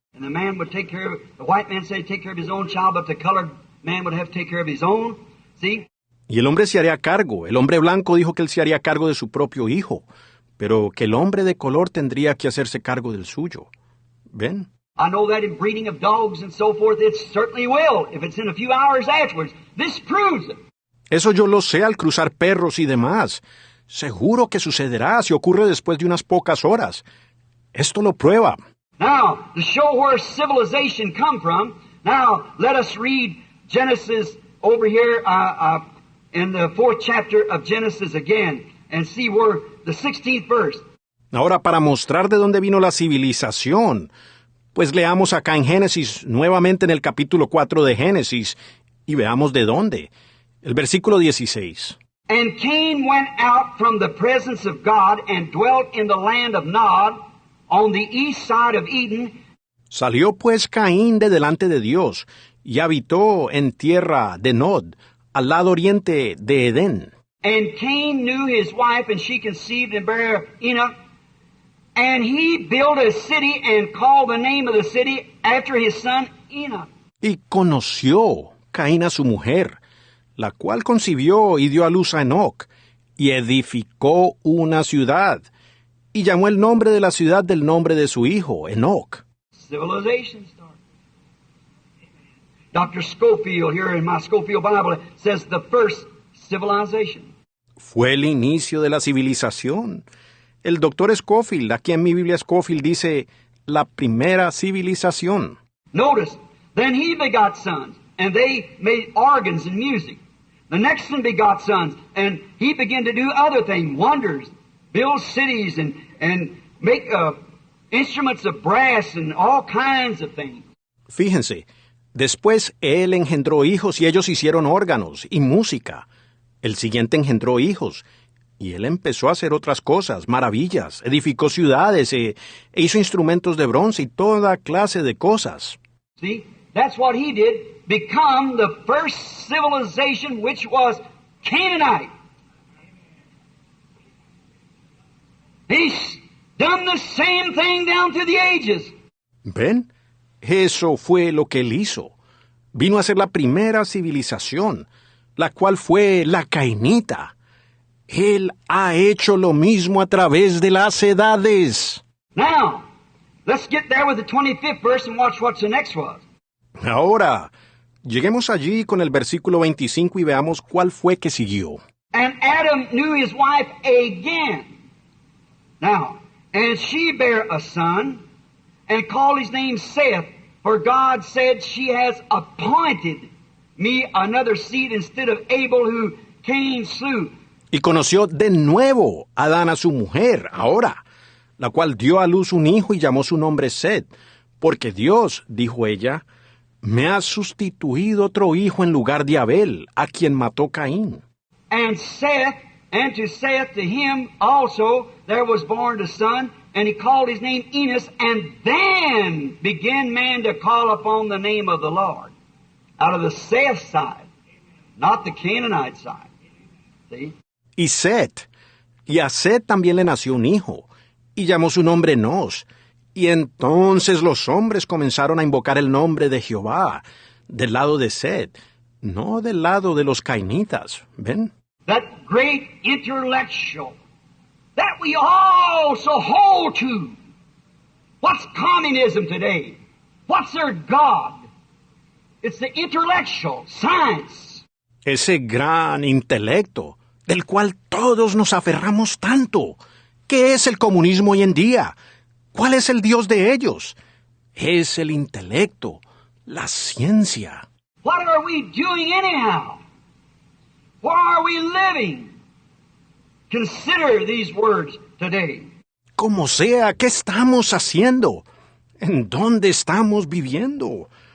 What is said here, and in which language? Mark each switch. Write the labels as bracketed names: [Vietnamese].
[English] And the man would take care of, the white man said take care of his own child, but the colored man would have to take care of his own. See? [Spanish] Y el hombre se haría cargo. El hombre blanco dijo que él se haría cargo de su propio hijo, pero que el hombre de color tendría que hacerse cargo del suyo. ¿Ven? [English] I know that in breeding of dogs and so forth, it certainly will, if it's in a few hours afterwards. This proves it. [Spanish] Eso yo lo sé al cruzar perros y demás. Seguro que sucederá si ocurre después de unas pocas horas. Esto lo prueba. [English] Now, to show where civilization come from, now let us read Genesis over here in the 4th chapter of Genesis again and see where the 16th verse. [Spanish] Ahora, para mostrar de dónde vino la civilización, pues leamos acá en Génesis, nuevamente en el capítulo 4 de Génesis, y veamos de dónde. El versículo 16. [English] And Cain went out from the presence of God and dwelt in the land of Nod on the east side of Eden. [Spanish] Salió pues Caín de delante de Dios y habitó en tierra de Nod, al lado oriente de Edén. [English] And Cain knew his wife, and she conceived and bare Enoch. And he built a city and called the name of the city after his son Enoch. [Spanish] Y conoció Caín a su mujer, la cual concibió y dio a luz a Enoc, y edificó una ciudad, y llamó el nombre de la ciudad del nombre de su hijo, Enoc. [English] Civilization started. Dr. Scofield, here in my Scofield Bible, says the first civilization. [Spanish] Fue el inicio de la civilización. El doctor Scofield, aquí en mi Biblia Scofield, dice la primera civilización. [English] Notice, then he begot sons, and they made organs and music. The next one begot sons, and he began to do other things, wonders, build cities, and make instruments of brass and all kinds of things. [Spanish] Fíjense, después él engendró hijos y ellos hicieron órganos y música. El siguiente engendró hijos y él empezó a hacer otras cosas, maravillas, edificó ciudades e hizo instrumentos de bronce y toda clase de cosas. [English] See, that's what he did. Become the first civilization, which was Canaanite. He's done the same thing down through the ages. [Spanish] ¿Ven? Eso fue lo que él hizo. Vino a ser la primera civilización, la cual fue la cainita. Él ha hecho lo mismo a través de las edades. [English] Now, let's get there with the 25th verse and watch what the next was. [Spanish] Ahora, lleguemos allí con el versículo 25 y veamos cuál fue que siguió. [English] And Adam knew his wife again. Now, and she bare a son, and called his name Seth, for God said, she has appointed me another seed instead of Abel, who Cain slew. [Spanish] Y conoció de nuevo a Adán a su mujer, ahora, la cual dio a luz un hijo y llamó su nombre Set, porque Dios, dijo ella, me ha sustituido otro hijo en lugar de Abel, a quien mató Caín. [English] And to Seth, to him also there was born a son, and he called his name Enos, and then began man to call upon the name of the Lord. Out of the Seth side, not the Canaanite side. See? [Spanish] Y Set, y a Set también le nació un hijo, y llamó su nombre Enos. Y entonces los hombres comenzaron a invocar el nombre de Jehová, del lado de Set, no del lado de los cainitas, ¿ven? [English] That great intellectual that we all so hold to. What's communism today? What's their God? It's the intellectual, science. [Spanish] Ese gran intelecto, del cual todos nos aferramos tanto. ¿Qué es el comunismo hoy en día? ¿Cuál es el Dios de ellos? Es el intelecto, la ciencia. [English] What are we doing anyhow? Where are we living? Consider these words today. [Spanish] Como sea, ¿qué estamos haciendo? ¿En dónde estamos viviendo?